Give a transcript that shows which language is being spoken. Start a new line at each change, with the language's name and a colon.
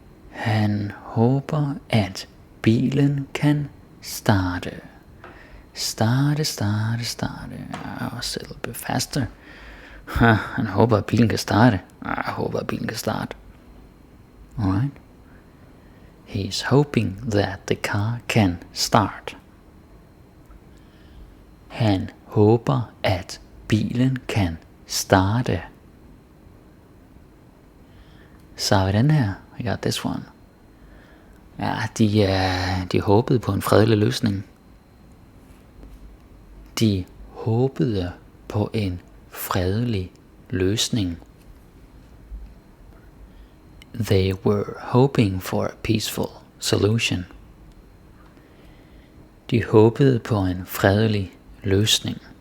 Danish: Han håber, at bilen kan starte. Starte. Også
English: a little bit faster.
Danish: Han håber, at bilen kan starte. Jeg håber, at bilen kan starte.
English: Alright. He's hoping that the car can start.
Danish: Han håber, at bilen kan starte. Så har vi den her.
English: I got this one.
Danish: Ja, de håbede på en fredelig løsning. De håbede på en fredelig løsning.
English: They were hoping for a peaceful solution.
Danish: De håbede på en fredelig løsning.